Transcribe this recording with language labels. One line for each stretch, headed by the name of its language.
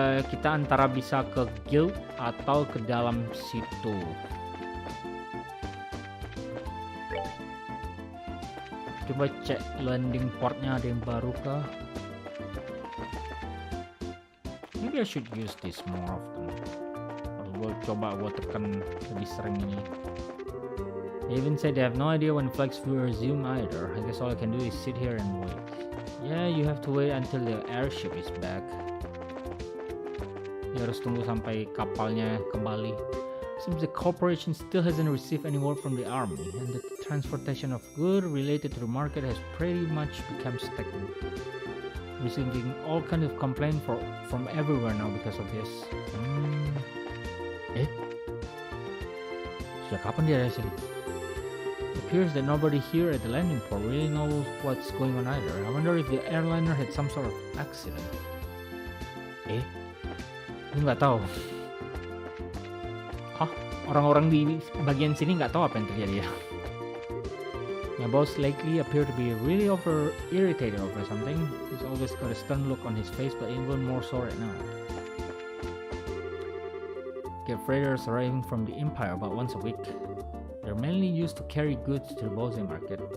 Indonesian: Kita antara bisa ke guild atau ke dalam situ. Coba cek landing portnya ada yang baru kah?
English: Maybe I should use this more often.
Indonesian: Gue tekan lebih sering ini.
English: They even said they have no idea when flights will resume either. I guess all I can do is sit here and wait. Yeah, you have to wait until the airship is back.
Indonesian: You harus tunggu sampai kapalnya kembali.
English: Seems the corporation still hasn't received any word from the army, and the transportation of goods related to the market has pretty much become stagnant. Receiving all kinds of complaints from everywhere now because of this.
Indonesian: Sejak kapan dia ada sini?
English: It appears that nobody here at the landing port really knows what's going on either. I wonder if the airliner had some sort of accident.
Indonesian: Lu nggak tahu? Hah? Orang-orang di bagian sini nggak tahu apa yang terjadi ya?
English: My boss lately appeared to be really irritated over something. He's always got a stern look on his face, but even more so right now. Get freighters arriving from the Empire about once a week. They're mainly used to carry goods to the Bose market.